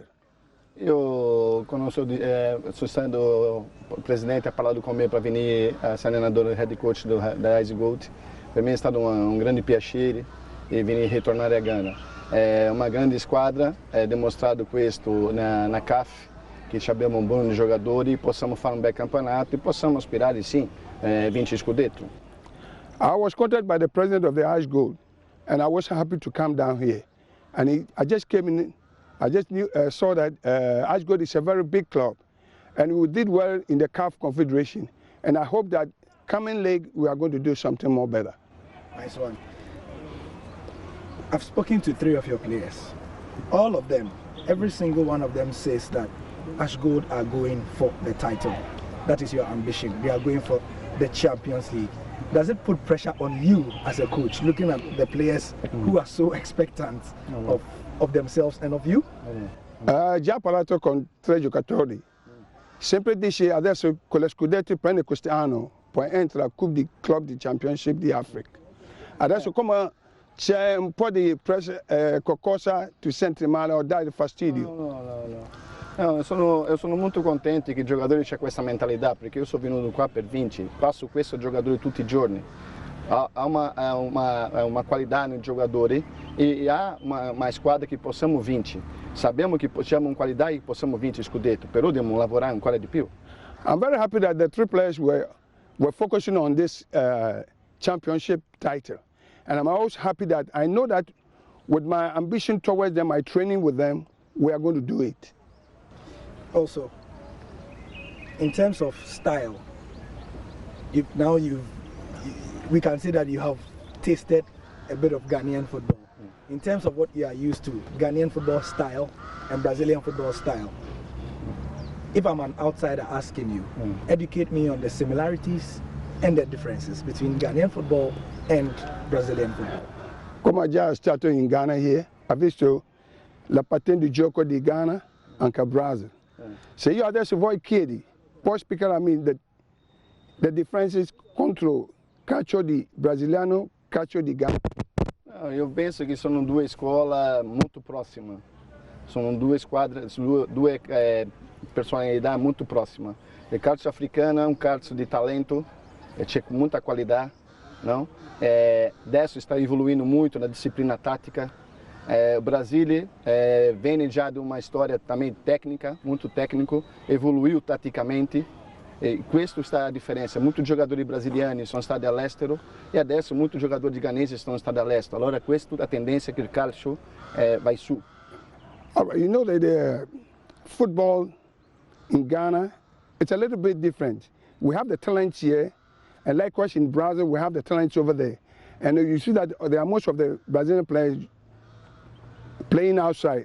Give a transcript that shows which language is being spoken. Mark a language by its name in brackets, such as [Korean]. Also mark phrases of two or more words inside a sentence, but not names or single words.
[Italian] Io, quando sono stato presidente, ha parlato con me per venire a essere allenatore, [English] head coach [Italian] da AshGold. Per me è stato un grande piacere venire ritornare a Ghana. È una grande squadra, è dimostrato questo na CAF, che abbiamo buoni giocatori, possiamo fare un bel campionato e possiamo aspirare, sì, a vincere scudetto. [English] I was contacted by the president of the AshGold, and I was happy to come down here. And I just came in, I just saw that AshGold is a very big club, and we did well in the CAF Confederation. And I hope that coming league we are going to do something more better. Nice one. I've spoken to 3 of your players. All of them, every single one of them says that AshGold are going for the title. That is your ambition. They are going for the Champions League. Does it put pressure on you as a coach, looking at the players who are so expectant of themselves and of you? [Italian] Già parlato con 3 giocatori. Sempre dice adesso con lo scudetto prende quest'anno, poi entra al club di Championship di Africa. Adesso come c'è un po' di qualcosa ti senti male o dai fastidio? No, io sono molto contento che i giocatori c'è questa mentalità, perché io sono venuto qua per vincere, passo questo giocatore tutti i giorni. Ha una qualità nei giocatori e ha una squadra che possiamo vincere. Sappiamo che abbiamo una qualità e possiamo vincere scudetto, però dobbiamo lavorare ancora di più. I'm very happy that the 3 players were focusing on this championship title. And I'm also happy that I know that with my ambition towards them, my training with them, we are going to do it. Also, in terms of style, we can see that you have tasted a bit of Ghanaian football. In terms of what you are used to, Ghanaian football style and Brazilian football style, if I'm an outsider asking you, educate me on the similarities and the differences between Ghanaian football and Brazilian football. Come ho già stato in Ghana here, ho visto la patente di gioco di Ghana anche a Brazil. Se io adesso voi chiedi, puoi spiegare a me [English] the differences [Italian] contro calcio di brasiliano, calcio di Ghana? Io penso che sono 2 scuole molto prossime, sono 2 squadre, 2 personalità molto prossime. Il calcio africano è un calcio di talento, c'è muita qualità, não? Adesso sta [Portuguese] evoluindo muito na disciplina tática. O Brasil vem já de uma história também técnica, muito técnico, evoluiu taticamente. [Italian] E questo sta a differenza. [Portuguese] Muitos jogadores brasilianos [Italian] sono stati all'estero e adesso [Portuguese] muitos jogadores ghanesi [Italian] sono stati all'estero. Allora questa è la tendenza che il calcio vai su. [English] All right, you know that the football in Ghana, it's a little bit different. We have the talents here, and likewise in Brazil, we have the talents over there. And you see that there are most of the Brazilian players playing outside.